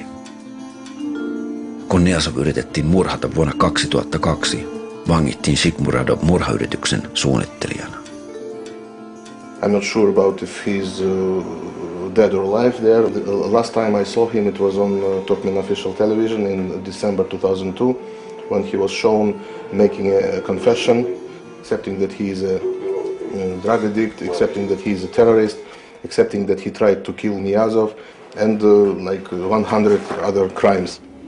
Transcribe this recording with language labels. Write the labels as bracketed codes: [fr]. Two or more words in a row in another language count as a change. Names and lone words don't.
[fi] Kun Niyazov yritettiin murhata vuonna 2002, vangittiin Shikmuradov murhayrityksen suunnittelijana. [en] I'm not sure about if he's dead or alive there. The last time I saw him it was on Turkmen official television in December 2002 when he was shown making a confession, accepting that he is a drug addict, accepting that he is a terrorist, accepting that he tried to kill Niyazov and like 100 other crimes.